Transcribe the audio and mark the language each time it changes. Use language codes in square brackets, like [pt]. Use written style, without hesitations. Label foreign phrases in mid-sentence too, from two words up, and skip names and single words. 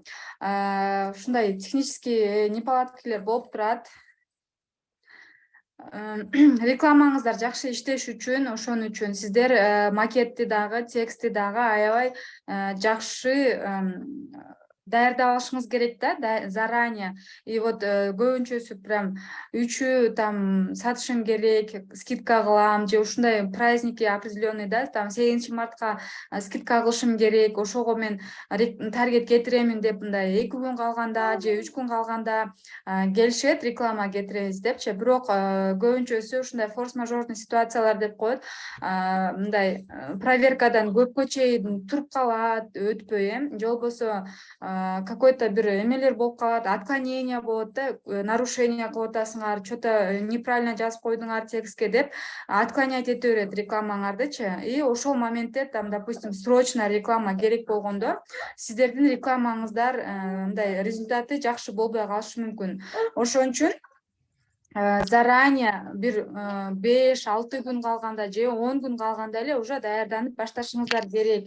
[ky] Ушундай [ru] технический неполадкилер [ky] болуп турат. Рекламаңыздар жакшы иштеш үчүн, ошон үчүн сиздер макетти дагы, текстти дагы аябай жакшы даярдап алышыңыз керек да, заранее. И вот көбүнчөсү прям 3 там сатышым керек, скидка кылам, же ушундай [ru] праздники определенный [ky] да, там 8 мартка скидка кылышым керек, ошого мен таргет кетиремин деп мындай 2 күн калганда же 3 күн калганда келишет, реклама кетиребиз депчи. Бирок көбүнчөсү ушундай форс-мажорный ситуациялар деп коет. Мындай проверкадан көпкө чейин туруп калат, өтпөй, же болбосо какой-то бир эмелер болуп калат, отклонение болот да, нарушение кылып атасыңар, [ru] что-то неправильно [ky] жазып койдуңар текстке деп отклонять эте берет рекламаңардычы. И ошол моментте там, [ru] допустим, срочно [ky] реклама керек болгондо сиздердин рекламаңыздар мындай результаты жакшы болбой калышы мүмкүн. Ошон үчүн заранее бир 5-6 күн калганда же 10 күн калганда эле уже даярданып башташыңыздар керек.